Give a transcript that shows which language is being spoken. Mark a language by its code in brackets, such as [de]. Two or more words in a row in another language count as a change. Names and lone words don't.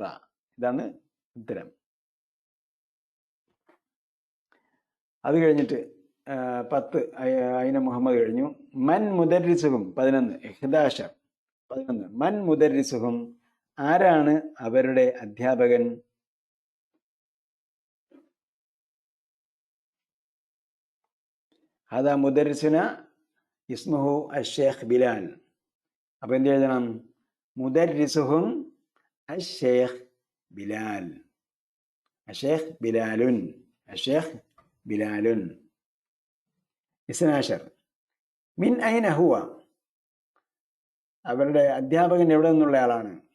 [ml] ഇതാണ് ഉത്തരം. അത് കഴിഞ്ഞിട്ട് 10 [ar] أين محمد [ml] കഴിഞ്ഞു. [ar] من مدرسهم 11. 11. من مدرسهم. [ml] ആരാണ് അവരുടെ അധ്യാപകൻ? [ar] هذا مدرسنا اسمه الشيخ بلال. [ml] അപ്പോൾ എന്ത് എഴുതണം? [ar] مدرسهم الشيخ بلال، الشيخ بلالٌ، الشيخ بلالٌ. اثنا عشر من أين هو, [ml] അവരുടെ അധ്യാപകൻ എവിടെ നിന്നുള്ള ആളാണ്?